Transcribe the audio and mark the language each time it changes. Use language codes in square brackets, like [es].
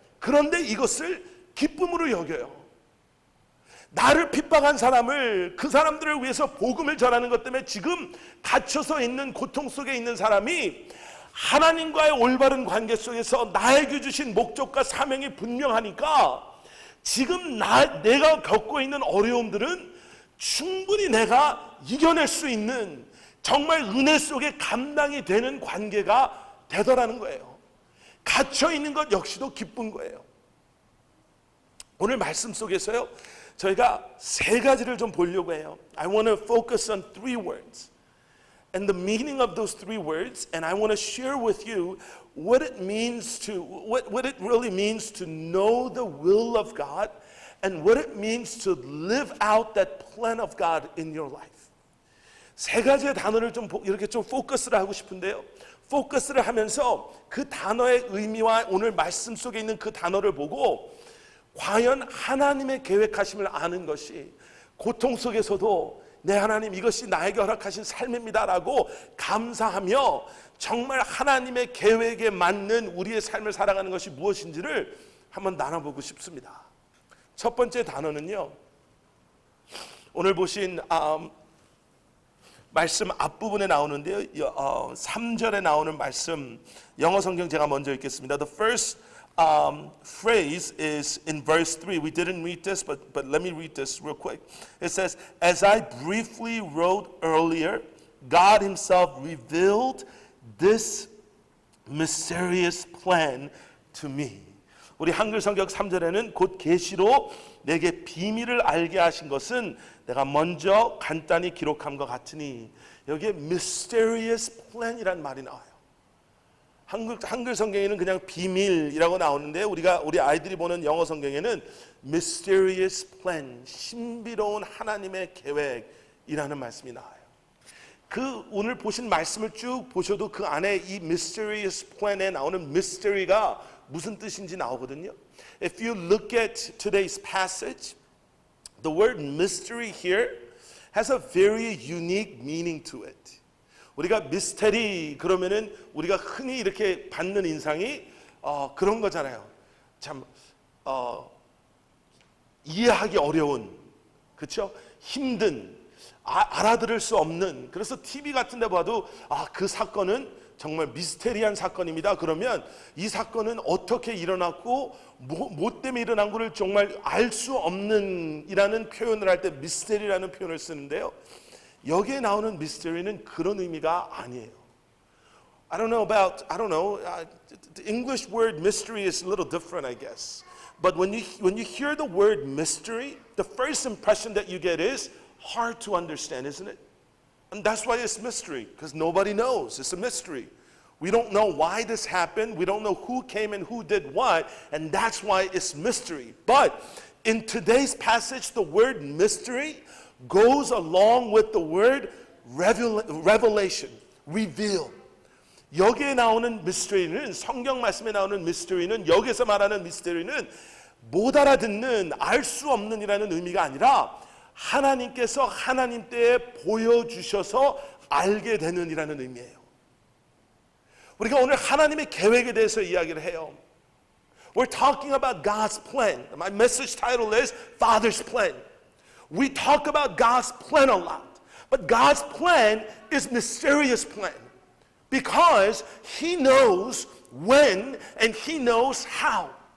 [ko] 그런데 이것을 기쁨으로 여겨요. 나를 핍박한 사람을, 그 사람들을 위해서 복음을 전하는 것 때문에 지금 갇혀서 있는 고통 속에 있는 사람이 하나님과의 올바른 관계 속에서 나에게 주신 목적과 사명이 분명하니까 지금 내가 겪고 있는 어려움들은 충분히 내가 이겨낼 수 있는, 정말 은혜 속에 감당이 되는 관계가 되더라는 거예요. 갇혀 있는 것 역시도 기쁜 거예요. 오늘 말씀 속에서요, 저희가 세 가지를 좀 보려고 해요. [en] I want to focus on three words and the meaning of those three words, and I want to share with you what it means to what it really means to know the will of God and what it means to live out that plan of God in your life. [ko] 세 가지의 단어를 좀 이렇게 좀 포커스를 하고 싶은데요. 포커스를 하면서 그 단어의 의미와 오늘 말씀 속에 있는 그 단어를 보고 과연 하나님의 계획하심을 아는 것이 고통 속에서도 내 하나님 이것이 나에게 허락하신 삶입니다라고 감사하며 정말 하나님의 계획에 맞는 우리의 삶을 살아가는 것이 무엇인지를 한번 나눠보고 싶습니다. 첫 번째 단어는요, 오늘 보신 말씀 앞부분에 나오는데요, 3절에 나오는 말씀, 영어 성경 제가 먼저 읽겠습니다. [en] The first phrase is in verse 3. We didn't read this, but let me read this real quick. It says, as I briefly wrote earlier, God himself revealed this mysterious plan to me. [ko] 우리 한글 성경 3절에는 곧 계시로 내게 비밀을 알게 하신 것은 내가 먼저 간단히 기록한 것 같으니, 여기에 [en] mysterious plan [ko] 이란 말이 나와요. 한글 성경에는 그냥 비밀이라고 나오는데 우리 아이들이 보는 영어 성경에는 [en] mysterious plan, [ko] 신비로운 하나님의 계획이라는 말씀이 나와요. 그 오늘 보신 말씀을 쭉 보셔도 그 안에 이 [en] mysterious plan [ko] 에 나오는 mystery가 무슨 뜻인지 나오거든요. [en] If you look at today's passage, the word mystery here has a very unique meaning to it. [ko] 우리가 미스테리 그러면은 우리가 흔히 이렇게 받는 인상이 그런 거잖아요. 참 이해하기 어려운, 그렇죠? 힘든, 알아들을 수 없는. 그래서 TV 같은 데 봐도 그 사건은 정말 미스테리한 사건입니다. 그러면 이 사건은 어떻게 일어났고 뭐 때문에 일어난 거를 정말 알 수 없는 이라는 표현을 할 때 미스테리라는 표현을 쓰는데요. 여기에 나오는 미스테리는 그런 의미가 아니에요. [en] I don't know. The English word mystery is a little different, I guess. But when you hear the word mystery, the first impression that you get is hard to understand, isn't it? And that's why it's mystery, because nobody knows. It's a mystery. We don't know why this happened. We don't know who came and who did what, and that's why it's mystery. But in today's passage, the word mystery goes along with the word revelation, reveal. [ko] 여기에 나오는 mystery는, 성경 말씀에 나오는 mystery는, 여기서 말하는 mystery는 못 알아듣는, 알 수 없는 이라는 의미가 아니라 하나님께서 하나님 때에 보여주셔서 알게 되는 이라는 의미예요. 우리가 오늘 하나님의 계획에 대해서 이야기를 해요. [en] We're talking about God's plan. My message title is Father's Plan. We talk about God's plan a lot, but God's plan is mysterious plan because He knows when and He knows how.